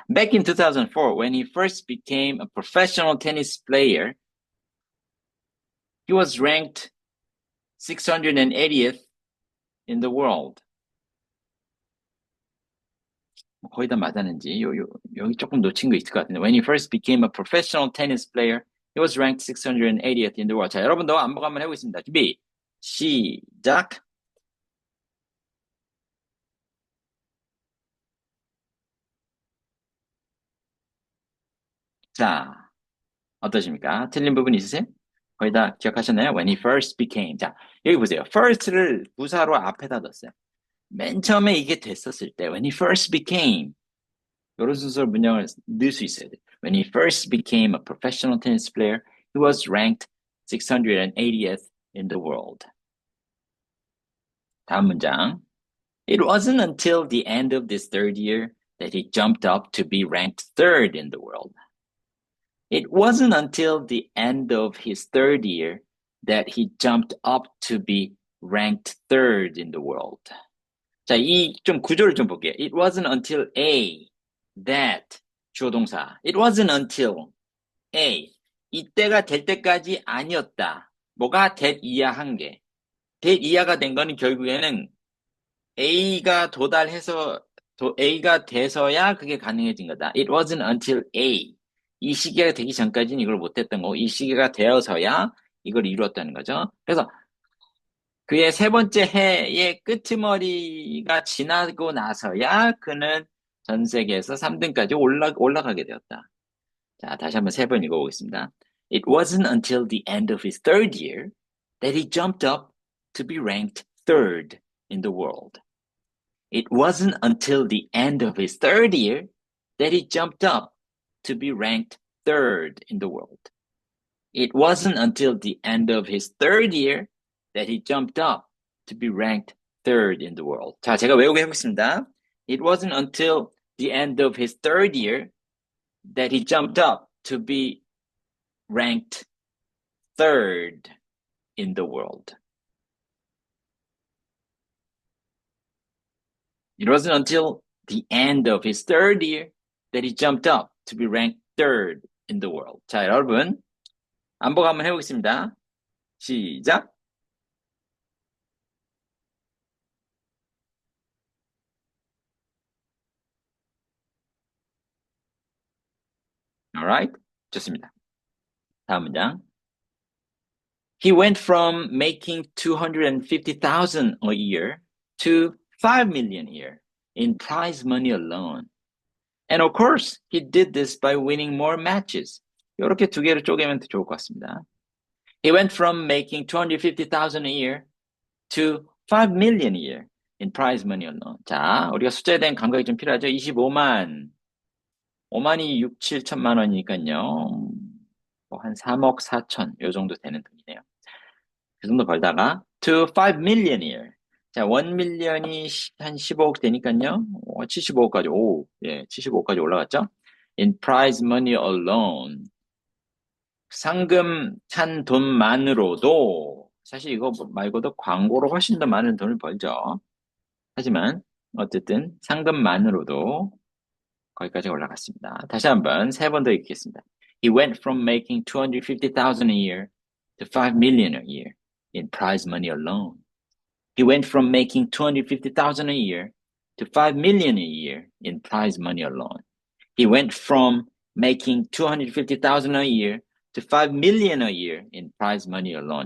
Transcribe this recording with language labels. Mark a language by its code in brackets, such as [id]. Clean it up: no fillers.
[en] Back in 2004, when he first became a professional tennis player, he was ranked 680th in the world. [ko] 거의 다 맞았는지, 여기 조금 놓친 거 있을 것 같은데. [en] When he first became a professional tennis player, he was ranked 680th in the world. [ko] 자, 여러분도 한번 해보겠습니다. 준비, 시작. 자, 어떠십니까? 틀린 부분 있으세요? 거의 다 기억하셨나요? [en] When he first became. [ko] 자, 여기 보세요. first를 부사로 앞에다 넣었어요. 맨 처음에 이게 됐었을 때, [en] when he first became. [ko] 이런 순서로 문장을 넣을 수 있어야 돼요. [en] When he first became a professional tennis player, he was ranked 680th in the world. [ko] 다음 문장. [en] It wasn't until the end of this third year that he jumped up to be ranked third in the world. It wasn't until the end of his third year that he jumped up to be ranked third in the world. [ko] 자, 이 좀 구조를 좀 볼게요. [en] It wasn't until A, that, [ko] 주어 동사. [en] It wasn't until A, [ko] 이때가 될 때까지 아니었다. 뭐가 that 이하한 게. that 이하가 된 거는 결국에는 A가 도달해서, A가 돼서야 그게 가능해진 거다. [en] It wasn't until A. [ko] 이 시기가 되기 전까지는 이걸 못했던 거고, 이 시기가 되어서야 이걸 이루었다는 거죠. 그래서 그의 세 번째 해의 끄트머리가 지나고 나서야 그는 전 세계에서 3등까지 올라가게 되었다. 자, 다시 한번 세 번 읽어보겠습니다. [en] It wasn't until the end of his third year that he jumped up to be ranked third in the world. It wasn't until the end of his third year that he jumped up to be ranked third in the world. It wasn't until the end of his third year that he jumped up to be ranked third in the world. [ko] 자, 제가 외우게 해보겠습니다. [en] It wasn't until the end of his third year that he jumped up to be ranked third in the world. It wasn't until the end of his third year that he jumped up to be ranked third in the world. [ko] 자, 여러분, 반복 한번 해보겠습니다. 시작. [en] Alright? [ko] 좋습니다. 다음 문장. [en] He went from making 250,000 a year to 5 million a year in prize money alone. And of course, he did this by winning more matches. [ko] 이렇게 두 개를 쪼개면 더 좋을 것 같습니다. [en] He went from making 250,000 a year to 5 million a year in prize money alone. [ko] 자, 우리가 숫자에 대한 감각이 좀 필요하죠. 25만. 5만이 6, 7천만 원이니까요. 한 3억 4천 요 정도 되는 돈이네요. 그 정도 벌다가 [en] to 5 million a year. [ko] 자, 1 million이 한 15억 되니까요. 75억까지 75억까지 올라갔죠. [en] In prize money alone. [ko] 상금 찬 돈만으로도 사실 이거 말고도 광고로 훨씬 더 많은 돈을 벌죠. 하지만 어쨌든 상금만으로도 거기까지 올라갔습니다. 다시 한번 세 번 더 읽겠습니다. [en] He went from making 250,000 a year to 5 million a year in prize money alone. He went from making 250,000 a year to 5 million a year in prize money alone. He went from making 250,000 a year to 5 million a year in prize money alone.